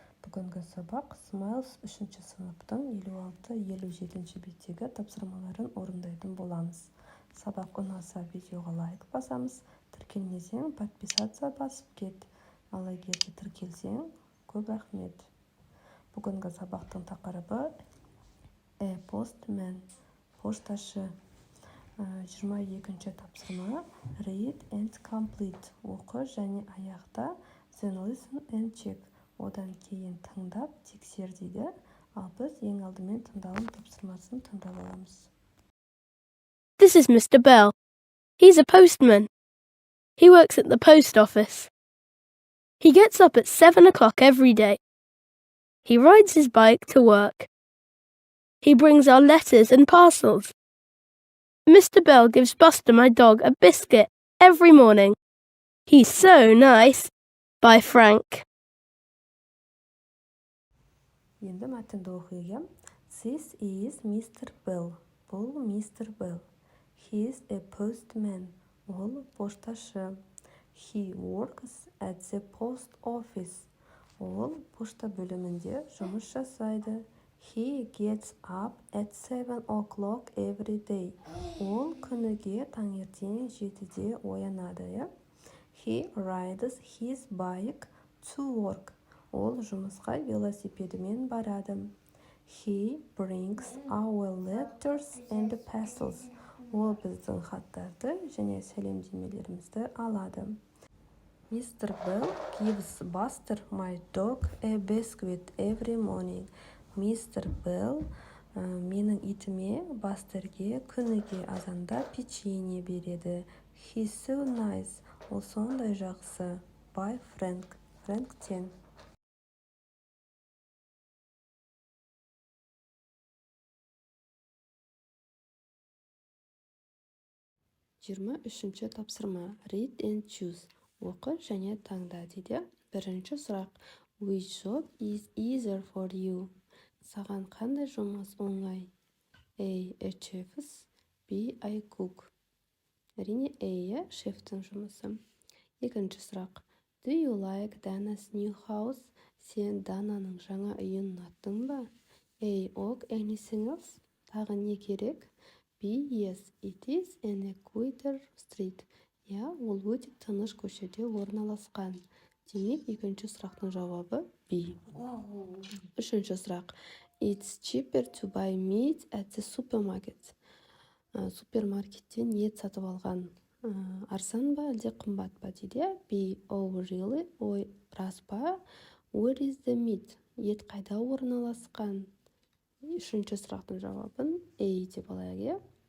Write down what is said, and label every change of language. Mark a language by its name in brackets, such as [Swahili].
[Kazakh] Бүгінгі сабақ Smiles 3-ші сыныптың 56-57 беттегі тапсырмаларын орындайтын боламыз. Сабақ ұнаса видеоға лайк басамыз, тіркелмесең подписаться басып кет. Ал егер де тіркелсең, көп рахмет. Бүгінгі сабақтың тақырыбы Postman, пошташы. 22-ші тапсырма [English] Read and complete. [Kazakh] Оқы және аяқта. [English] Then listen and check. [Kazakh] Одан кейін тыңдап, тексер дейді. Ал біз ең алдымен тыңдалым тапсырмасын тыңдап аламыз. [English] This is Mr. Bell. He's a postman. He works at the post office. He gets up at 7 o'clock every day. He rides his bike to work. He brings our letters and parcels. Mr. Bell gives Buster, my dog, a biscuit every morning. He's so nice. By Frank. [Kazakh] Енді мәтінді оқиға. [English] This is Mr. Bell. [Kazakh] Бұл Mr. Bell. [English] He is a postman. [Kazakh] Ол пошташы. [English] He works at the post office. [Kazakh] Ол пошта бөлімінде жұмыс жасайды. [English] He gets up at 7 o'clock every day. [Kazakh] Ол күніге таңертең 7-де оянады. [English] He rides his bike to work. [Kazakh] Ол жұмысқа велосипедімен барады. [English] He brings our letters and parcels. [Kazakh] Ол біздің хаттарды және сәлемдемелерімізді алады. [English] Mr. Bell gives Buster, my dog, a biscuit every morning. [Kazakh] Mr. Bell менің итіме Бастерге күніге азанда печенье береді. [English] He's so nice. [Kazakh] Ол сондай жақсы. [English] By Frank. [Kazakh] Фрэнктен. Үшінші тапсырма. [English] Read and choose. [Kazakh] Оқы және таңда дейді. Бірінші сұрақ. [English] Which job is easier for you? [Kazakh] Саған қандай жұмыс оңай? [English] A chef, B I cook. [Kazakh] Әрине A шефтің жұмысы. Екінші сұрақ. [English] Do you like Dana's new house? [Kazakh] Сен Дананың жаңа үйін ұнаттың ба? [English] A ok, anything else? [Kazakh] Тағы не керек? [English] B yes, it is in a quieter street. [Kazakh] Ол өте тыныш көшеде орналасқан. Демек, екінші сұрақтың жауабы B. Үшінші сұрақ. [English] It's cheaper to buy meat at the supermarket. [Kazakh] Супермаркеттен ет сатып алған арзан ба, әлде қымбат па дейді. [English] B. Oh, really? [Kazakh] Ой, рас па? [English] Where is the meat? [Kazakh] Ет қайда орналасқан? Үшінші сұрақтың жауабын A деп алайық.